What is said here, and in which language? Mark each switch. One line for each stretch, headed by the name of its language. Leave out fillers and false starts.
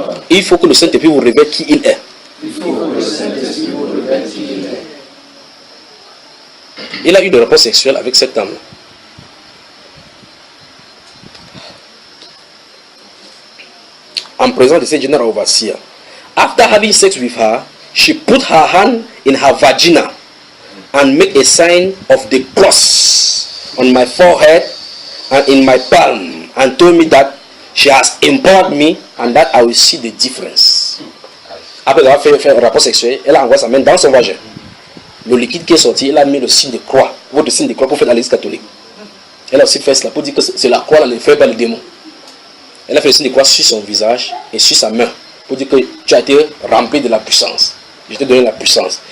French: Il faut que le Saint-Esprit vous révèle qui il est. Il a eu des rapports sexuels avec cette dame. En présence de cette general overseer.
English: After having sex with her, she put her hand in her vagina and made a sign of the cross on my forehead and in my palm and told me that she has empowered me and that I will see the difference.
French: Après avoir fait un rapport sexuel, elle a envoyé sa main dans son vagin. Le liquide qui est sorti, elle a mis le signe de croix, votre signe de croix pour faire dans l'église catholique. Elle a aussi fait cela pour dire que c'est la croix, ne fait pas le démon. Elle a fait le signe de croix sur son visage et sur sa main pour dire que tu as été rempli de la puissance. Je t'ai donné la puissance.